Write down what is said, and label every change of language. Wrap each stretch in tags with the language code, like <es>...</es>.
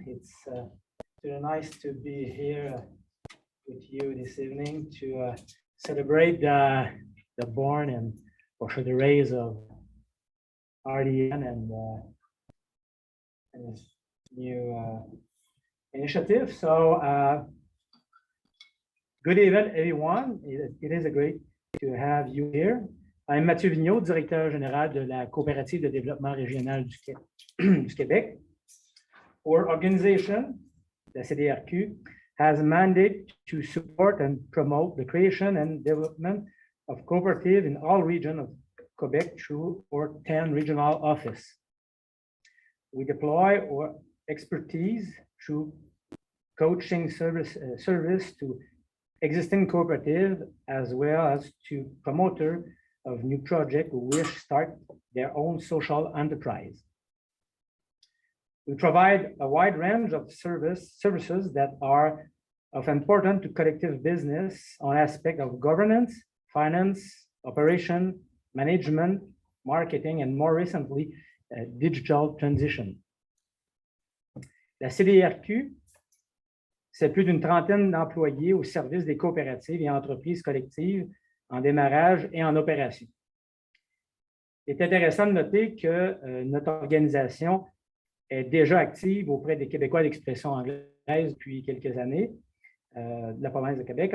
<en>It's really nice to be here with you this evening to celebrate the born and for the rise of RDN and this new initiative. So good evening, everyone. It is a great to have you here.</en> <fr>I'm Mathieu Vigneault, directeur général de la Coopérative de développement régional du Québec.</fr> <en>Our organization, the CDRQ, has a mandate to support and promote the creation and development of cooperative in all regions of Quebec through our 10 regional offices. We deploy our expertise through coaching service to existing cooperative as well as to promoter of new projects who wish to start their own social enterprise. We provide a wide range of services that are of importance to collective business on aspects of governance, finance, operation, management, marketing, and more recently, digital transition.</en> <fr>La CDRQ, c'est plus d'une trentaine d'employés au service des coopératives et entreprises collectives en démarrage et en opération. Il est intéressant de noter que notre organisation est déjà active auprès des Québécois d'expression anglaise depuis quelques années de la province de Québec.</fr>